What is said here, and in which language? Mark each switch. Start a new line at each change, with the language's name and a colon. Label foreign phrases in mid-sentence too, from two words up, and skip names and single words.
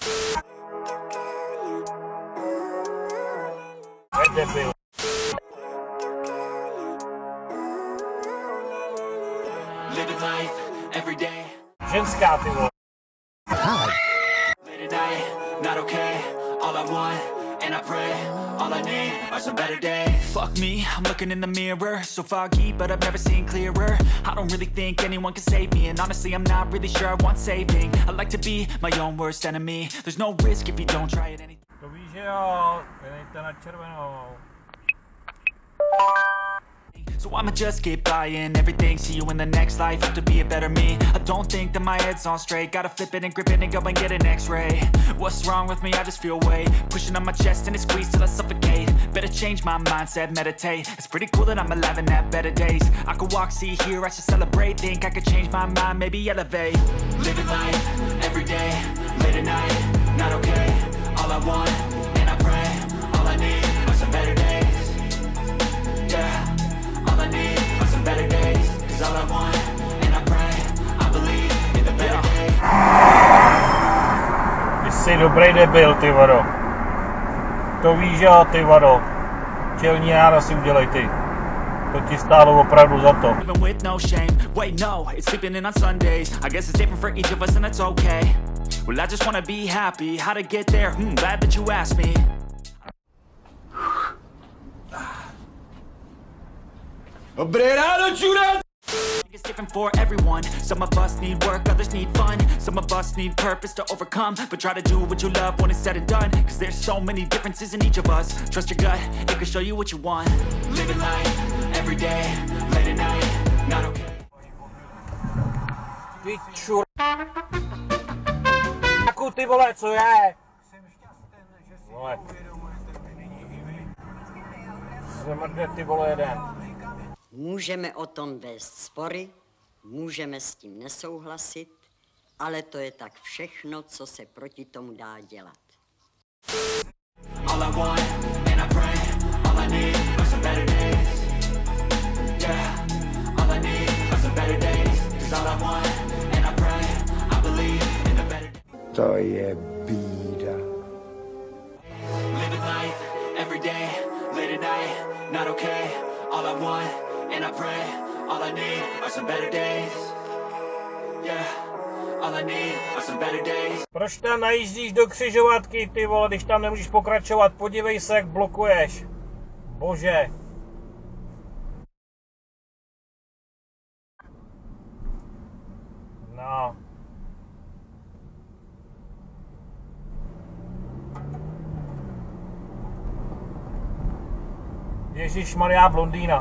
Czech: Debil. Ženská, ty vole.
English: Fuck me, I'm looking in the mirror, so foggy, but I've never seen clearer. I don't really think anyone can save me, and honestly I'm not really sure I want saving. I like to be my own worst enemy. There's no risk if you don't try it anything.
Czech: To víš, že jo, dejte na červenou.
English: So I'ma just keep buying everything, see you in the next life, have to be a better me. I don't think that my head's on straight, gotta flip it and grip it and go and get an x-ray. What's wrong with me? I just feel weight pushing on my chest and it squeezes till I suffocate. Better change my mindset, meditate. It's pretty cool that I'm alive and have better days. I could walk, see, hear, I should celebrate. Think I could change my mind, maybe elevate. Living life, everyday, late at night, not okay. All I want, and I pray, all I need are some better days. Yeah. All I need are some better days. Cause all I want, and I pray, I believe in the better days.
Czech: Ty jsi dobrý debil, ty vado. To víš, že jo, ty vado. Čelní nára si udělej ty. To ti stálo opravdu za to.
English: Living with no shame, wait no, it's sleeping in on Sundays. I guess it's different for each of us and that's okay. Well, I just wanna be happy, how to get there, glad that you asked me.
Czech: Dobré ráno, čurát!
English: It's different for everyone. Some of us need work, others need fun. Some of us need purpose to overcome. But try to do what you love when it's said and done. Cause there's so many differences in each of us. Trust your gut, it can show you what you want. Living life, every day, late at night, not okay.
Czech: Ty čur... Jakou ty vole, co je? Vole. Zemrdne ty vole jeden. Můžeme o tom vést spory, můžeme s tím nesouhlasit, ale to je tak všechno, co se proti tomu dá dělat.
English: All I want, and I pray, all I need are some better days. Yeah, all I need are some better days. Cause all I want, and I pray, I believe in the better days.
Czech: To je bída.
English: Living life, every day, late at night, not okay. All I want, and I pray, all I need are some better days. Yeah, all I need are some better days.
Czech: Proč tam najíždíš do křižovatky, ty vole, když tam nemůžeš pokračovat? Podívej se, jak blokuješ. Bože. No. Ježišmarja, blondýna.